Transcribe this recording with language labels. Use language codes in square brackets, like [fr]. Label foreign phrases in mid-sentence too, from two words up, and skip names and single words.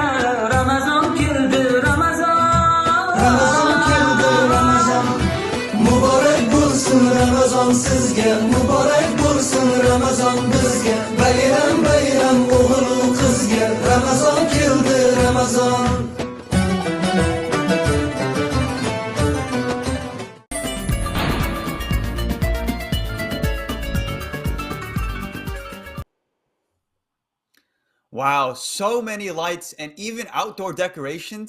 [uz] Ramazon keldi, Ramazon. Ramazon keldi, Ramazon. Muborak bo'lsin Ramazon sizga, muborak bo'lsin Ramazon bizga. Bayram bayram o'g'il qizga, Ramazon keldi, Ramazon. [en] Wow, so many lights and even outdoor decorations.